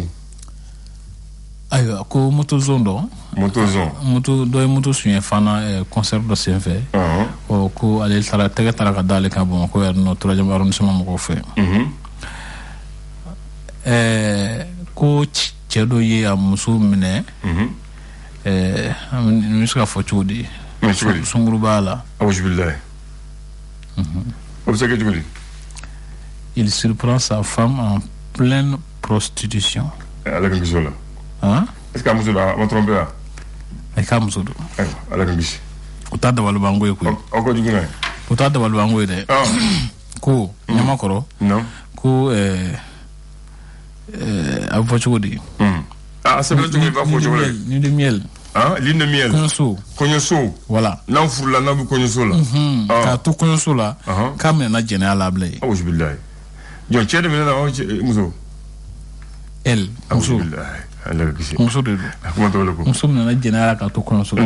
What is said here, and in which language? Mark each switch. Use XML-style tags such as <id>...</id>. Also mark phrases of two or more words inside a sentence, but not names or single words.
<bm>ayiwa ko moto zone dɔ moto dɔ ye moto suɲɛ fana concert dɔ senfɛ ko ale tɛgɛ taara ka d'ale kan Bamakɔ yan nɔ</bm> <fr>troisième arrondissement</fr> <bm>mɔgɔw fɛ ko cɛ dɔ ye a muso minɛ n bɛ se ka fɔ cogo di sunkuru b'a la awuzubilayi o bɛ se ka kɛ cogo di</bm> <fr>il surprend sa femme en pleine prostitution</fr> <bm>ala ka kisi o la</bm> <fr>est-ce que</fr> <bm>a muso don a ma tromper wa a k'a muso don ala ka kisi o t'a dabalibanko ye koyi aw ka jugu n'a ye o t'a dabalibanko ye dɛ ko ɲamakɔrɔ ko a bɛ fɔ cogo di a sɛbɛn cogo i b'a fɔ cogo la</bm> <fr>ni de miel lune de miel kɔɲɔso voilà</fr> <bm>n'aw furula n'aw bɛ kɔɲɔso la k'a to kɔɲɔso la k'a minɛna jɛnɛya la bilen awuzubilayi jɔn cɛ de minɛna aw muso elle muso ala ka kisi muso de don a kuma t'o la ko muso minɛna jɛnɛya la k'a to kɔɲɔso la</bm>